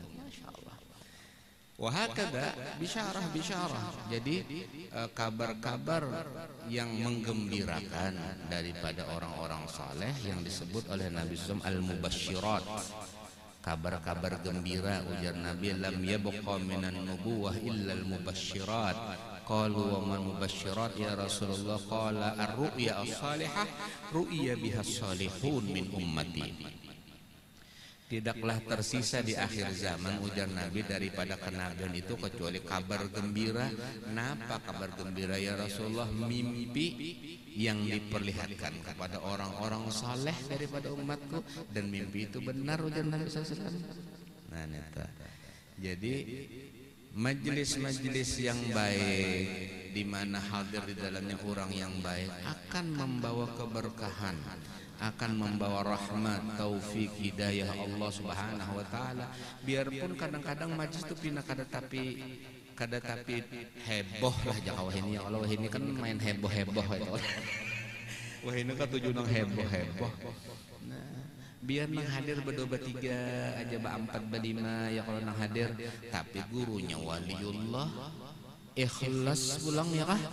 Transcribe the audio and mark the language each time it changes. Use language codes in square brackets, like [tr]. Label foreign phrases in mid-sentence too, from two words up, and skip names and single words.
[ar] ما شاء الله. وهكذا بشارة. [bjn] Jadi kabar-kabar yang menggembirakan daripada orang-orang saleh yang disebut oleh Nabi SAW al-mubasyirat. Kabar-kabar gembira ujar Nabi, [ar] لم يبق من النبوة إلا المبشرات. قالوا ومن مبشرات يا رسول الله؟ قال الرؤيا الصالحة رؤيا بها الصالحون من أمتي. [bjn] Tidaklah tersisa di akhir zaman ujar Nabi daripada kenabian itu kecuali kabar gembira. Kenapa kabar gembira [ar] يا رسول الله? [bjn] Mimpi yang diperlihatkan kepada orang-orang saleh daripada umatku, dan mimpi itu benar ujar Nabi SAW. Nah, neta. Jadi majelis-majelis yang baik di mana hadir di dalamnya orang yang baik akan membawa keberkahan, akan membawa rahmat, taufik, hidayah Allah [ar] سبحانه وتعالى. [bjn] Biarpun kadang-kadang majlis itu pindah kada tapi heboh lah jaka wah ini [ar] يا الله, [bjn] wah ini kan main heboh-heboh itu. Wah ini kan tujuan nang heboh-heboh. Nah, biar nang hadir berdua bertiga aja berempat berlima ya kalau nang hadir, tapi gurunya waliullah ikhlas pulang ya kah?